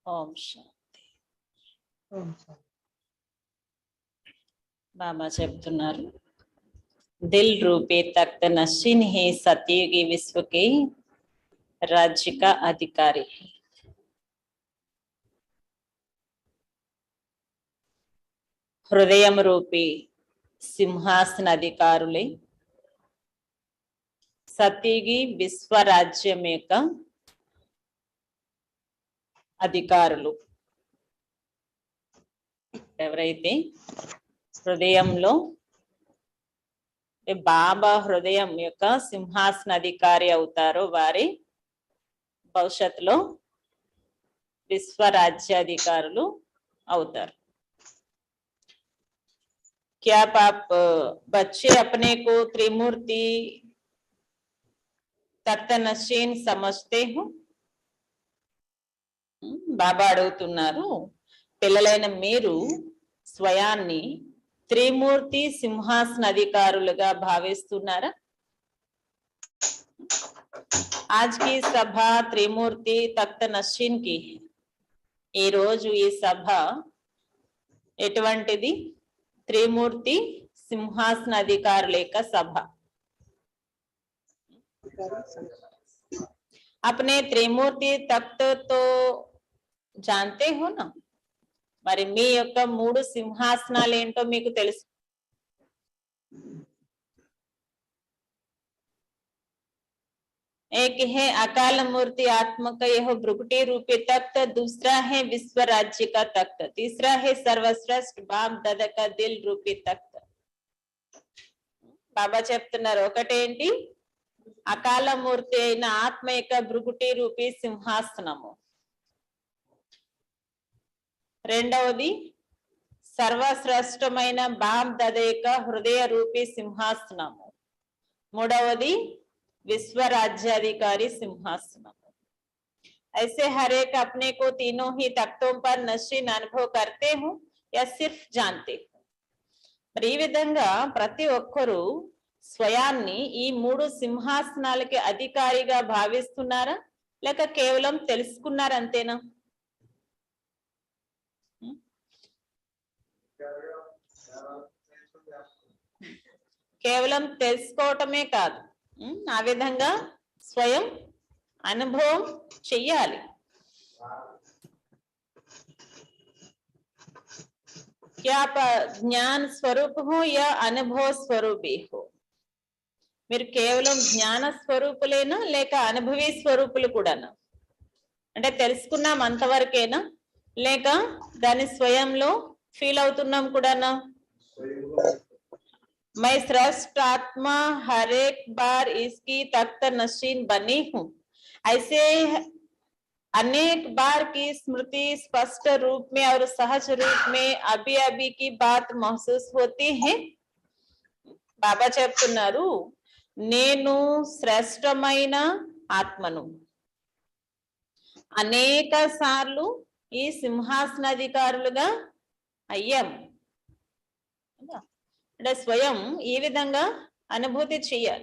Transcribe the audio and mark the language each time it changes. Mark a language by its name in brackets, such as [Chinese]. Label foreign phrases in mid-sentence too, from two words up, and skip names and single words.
[Telugu] శాంతి. బాబా చెప్తున్నారు, [Hindi] दिल रूपी तख्त नशीन है सतयुगी विश्व की राज्य का अधिकारी है। [Telugu] హృదయం రూపీ సింహాసన అధికారులే సత్యుగి విశ్వరాజ్యం యొక్క అధికారులు. ఎవరైతే హృదయంలో బాబా హృదయం యొక్క సింహాసన అధికారి అవుతారో వారి భవిష్యత్తులో విశ్వరాజ్యాధికారులు అవుతారు. [Hindi] क्या आप बच्चे अपने को त्रिमूर्ति तख्त नशीन समझते हो? [Telugu] బాబా అడుగుతున్నారు, పిల్లలైన మీరు స్వయాన్ని త్రిమూర్తి సింహాసన అధికారులుగా భావిస్తున్నారా? [Hindi] आज की सभा त्रिमूर्ति तख्त नशीन की है. [Telugu] ఈ రోజు ఈ సభ ఎటువంటిది? త్రిమూర్తి సింహాసన అధికారుల యొక్క సభ. [Hindi] अपने त्रिमूर्ति तख्त तो जानते हो ना? [Telugu] మరి మీ యొక్క మూడు సింహాసనాలు ఏంటో మీకు తెలుసు. [Hindi] एक है अकाल मूर्ति आत्मा का यह भ्रुकुटी रूपी तख्त, दूसरा है विश्व राज्य का तख्त, तीसरा है सर्वश्रेष्ठ बाप दादा का दिल रूपी तख्त. [Telugu] బాబా చెప్తున్నారు, ఒకటేంటి అకాల మూర్తి అయిన ఆత్మ యొక్క భృకుటి రూపీ సింహాసనము, రెండవది సర్వశ్రేష్టమైన బాప్ దాదా యొక్క హృదయ రూపీ సింహాసనము, మూడవది [Hindi] विश्व राज्याधिकारी सिंहासन. ऐसे हर एक अपने को तीनों ही तख्तों पर नशीन अनुभव करते हो या सिर्फ जानते हो? [Telugu] మరి ఈ విధంగా ప్రతి ఒక్కరూ స్వయాన్ని ఈ మూడు సింహాసనాలకి అధికారిగా భావిస్తున్నారా లేక కేవలం తెలుసుకున్నారా అంతేనా? కేవలం తెలుసుకోవటమే కాదు, ఆ విధంగా స్వయం అనుభవం చెయ్యాలి. [Hindi] क्या आप ज्ञान स्वरूप हो या अनुभव स्वरूपी हो? [Telugu] మీరు కేవలం జ్ఞాన స్వరూపులేనా లేక అనుభవీ స్వరూపులు కూడానా? అంటే తెలుసుకున్నాం అంతవరకేనా లేక దాని స్వయంలో ఫీల్ అవుతున్నాం కూడానా? [Hindi] मैं श्रेष्ठ आत्मा हर एक बार इसकी तख्त नशीन बनी हूं, ऐसे अनेक बार की स्मृति स्पष्ट रूप में और सहज रूप में अभी अभी की बात महसूस होती है. [Telugu] బాబా చెప్తున్నారు, నేను శ్రేష్టమైన ఆత్మను, అనేక సార్లు ఈ సింహాసనాధికారులుగా అయ్యాము. అంటే స్వయం ఈ విధంగా అనుభూతి చెయ్యాలి.